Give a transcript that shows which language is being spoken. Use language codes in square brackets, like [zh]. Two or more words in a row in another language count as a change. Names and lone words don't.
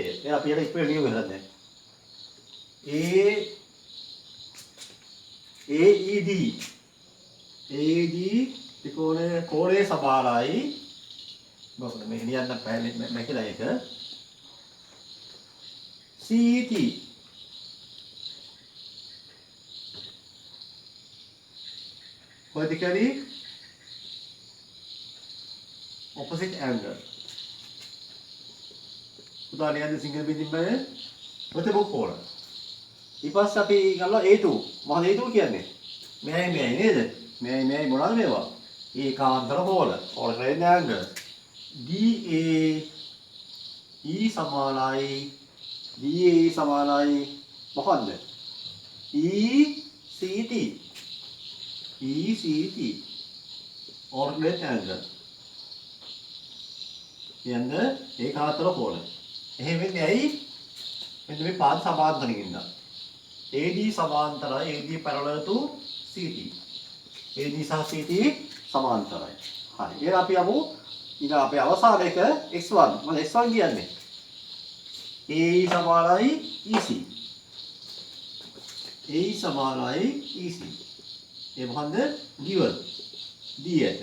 [si] ඒ අපි ඒක ඉස්සෙල්ලා ලියමු හදන්නේ. AED ත්‍රිකෝණයේ සමානයි මොකද මේ ලියන්න බෑ මේකලා එක CET [en] vertically opposite angle. [si] උදා ලියන්නේ සිංගල් බිඳින්බය ප්‍රතිමුඛ කෝණ. ඊපස්සේ අපි ගන්නවා A2. මොකද A2 කියන්නේ? මෙයි නේද? මෙයි මොනවද මේවා? ඒකාන්තර කෝණ. [en] alternate angle. [si] DA E සමානයි මොකන්ද? [en] ECT alternate angle. [si] කියන්නේ ඒකාන්තර කෝණ. එහෙම වෙන්නේ ඇයි? මෙන්න මේ පාද සමාන්තරින් ඉඳලා. AD සමාන්තරයි [en] AD parallel to CT. [si] AD සහ CT සමාන්තරයි. හරි. එහෙනම් අපි යමු ඊට අපේ අවසාන එක x1. මොකද x1 කියන්නේ? AE සමානයි EC. AE සමානයි EC. ඒ මොකන්ද? given. D1.